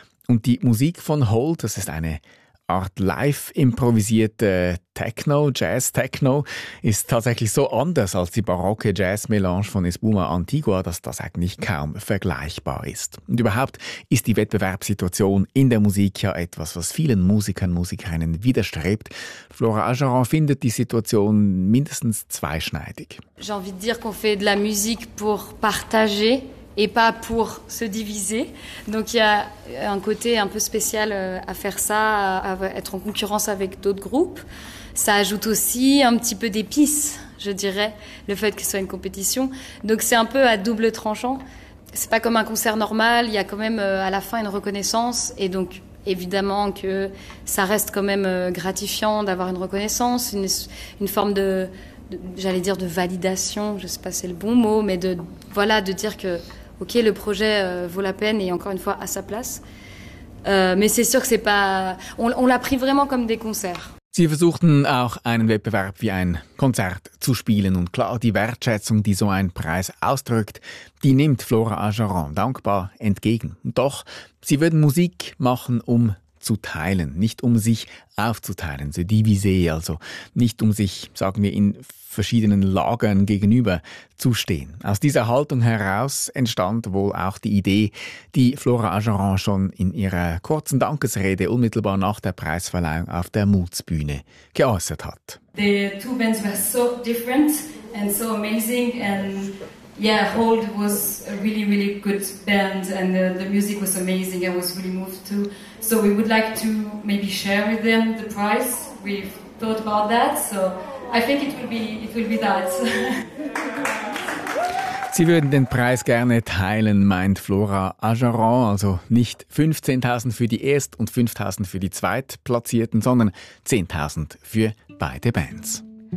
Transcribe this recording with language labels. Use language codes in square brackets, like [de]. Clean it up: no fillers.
[de] Und die Musik von Hold, das ist eine Art live improvisierte Techno, Jazz-Techno, ist tatsächlich so anders als die barocke Jazz-Melange von Espuma Antigua, dass das eigentlich kaum vergleichbar ist. Und überhaupt ist die Wettbewerbssituation in der Musik ja etwas, was vielen Musikern, Musikerinnen widerstrebt. Flora Ajaran findet die Situation mindestens zweischneidig. [fr] J'ai envie de dire qu'on fait de la musique pour partager et pas pour se diviser. Donc il y a un côté un peu spécial à faire ça, à être en concurrence avec d'autres groupes. Ça ajoute aussi un petit peu d'épices, je dirais, le fait que ce soit une compétition. Donc c'est un peu à double tranchant. C'est pas comme un concert normal, il y a quand même à la fin une reconnaissance. Et donc évidemment que ça reste quand même gratifiant d'avoir une reconnaissance, une forme de... j'allais dire de validation, je sais pas si c'est le bon mot, mais de dire que ok, le projet vaut la peine et encore une fois à sa place, mais c'est sûr que c'est pas, on l'a pris vraiment comme des concerts. [de] Sie versuchten auch einen Wettbewerb wie ein Konzert zu spielen, und klar, die Wertschätzung, die so ein Preis ausdrückt, die nimmt Flora Ajaran dankbar entgegen. Doch sie würden Musik machen, um zu teilen, nicht um sich aufzuteilen, so diviser, also nicht um sich, sagen wir, in verschiedenen Lagern gegenüber zu stehen. Aus dieser Haltung heraus entstand wohl auch die Idee, die Flora Ajaran schon in ihrer kurzen Dankesrede unmittelbar nach der Preisverleihung auf der Mutsbühne geäußert hat. [en] The two bands were so different and so amazing and yeah, Hold was a really, really good band and the music was amazing. I was really moved too. So we would like to maybe share with them the prize. We've thought about that. So I think it will be that. [de] Sie würden den Preis gerne teilen, meint Flora Ajaran. Also nicht 15.000 für die Erst- und 5.000 für die Zweitplatzierten, sondern 10.000 für beide Bands.